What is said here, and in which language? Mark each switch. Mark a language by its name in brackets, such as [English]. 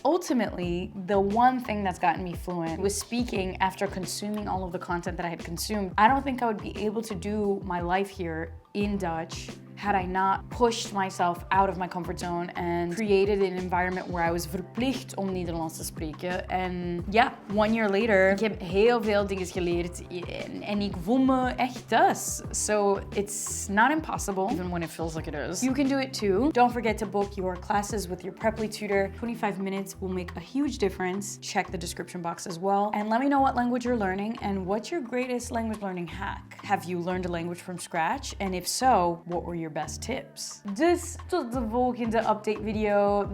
[English] Ultimately, the one thing that's gotten me fluent was speaking after consuming all of the content that I had consumed. I don't think I would be able to do my life here in Dutch had I not pushed myself out of my comfort zone and created an environment where I was [Dutch] verplicht om Nederlands te spreken. En ja, [English] 1 year later, [Dutch] ik heb heel veel dingen geleerd en ik voel me echt thuis. [English] So it's not impossible, even when it feels like it is. You can do it too. Don't forget to book your classes with your Preply tutor. 25 minutes will make a huge difference. Check the description box as well. And let me know what language you're learning and what's your greatest language learning hack. Have you learned a language from scratch? And if so, what were your best tips? [Dutch] Dus tot de volgende update video.